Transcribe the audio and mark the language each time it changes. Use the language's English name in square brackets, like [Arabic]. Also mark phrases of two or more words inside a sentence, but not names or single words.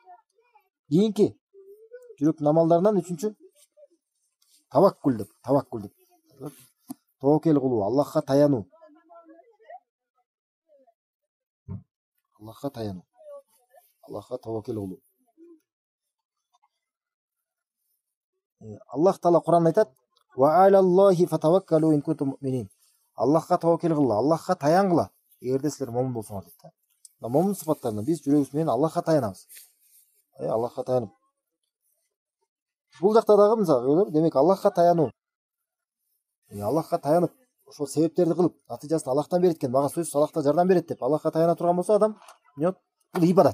[Kyrgyz] Кийинки жүрөктүн амалдарынан үчүнчү таваккул деп. Тоокел кылуу, Аллахка таянуу. Аллахка таянуу. Аллахка таваккул кылуу. Аллах таала Кур'анда айтат: [Arabic] "وعلى الله فتوكلوا إن كنتم مؤمنين." [Kyrgyz] Аллахка таваккул кылгыла, Аллахка таянгыла, эгерде силер момун болсоңор дейт да. Момун сыпаттарынан биз жүрөгүбүз менен Аллахка таянабыз. Аллахка таянып. Бул жакта дагы мисалы, демек Аллахка таянуу. Аллахка таянып, ошол себептерди кылып, натыйжасын Аллахтан берет экен, мага сөзсүз Аллах жардан берет деп Аллахка таяна турган болсо адам, бул ибадат.